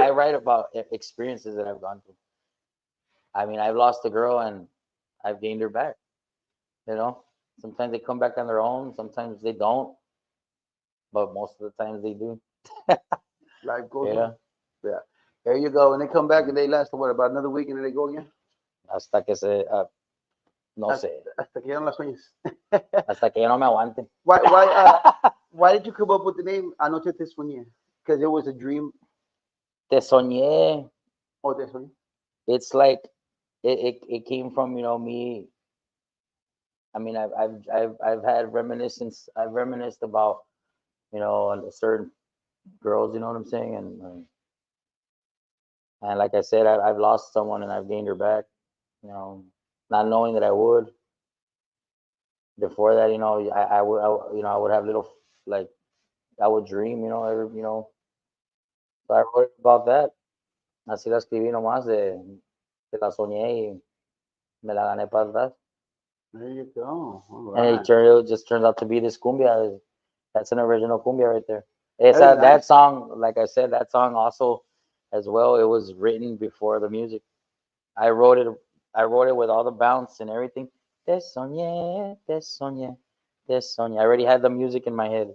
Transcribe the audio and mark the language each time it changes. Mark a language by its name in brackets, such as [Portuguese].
[English] I write about experiences that I've gone through. I mean, I've lost a girl and I've gained her back. You know, sometimes they come back on their own, sometimes they don't, but most of the times they do. Life goes Yeah, on. Yeah. There you go. And they come back and they last what, about another week, and then they go again. [Spanish] hasta que se, no sé, Hasta que ya no las sueñes. hasta que ya no me aguante. [English] Why did you come up with the name Anoche Te Soñé? Because it was a dream. [Spanish] Te soñé. [English] Oh, Te Soñé. It's like it came from, you know, me. I mean, I've had reminiscence. I've reminisced about, you know, certain girls. You know what I'm saying? And like I said, I've lost someone and I've gained her back. You know, not knowing that I would. Before that, you know, you know, I would have little, like, I would dream. You know, you know. So I wrote about that. [Spanish] Así la escribí nomás de la soñé y me la gané para atrás. [English] There you go. All And right. it just turns out to be this cumbia. That's an original cumbia right there. It's That is that nice. song, like I said, that song also as well. It was written before the music. I wrote it. I wrote it with all the bounce and everything. Te soñé, te soñé, te soñé. I already had the music in my head.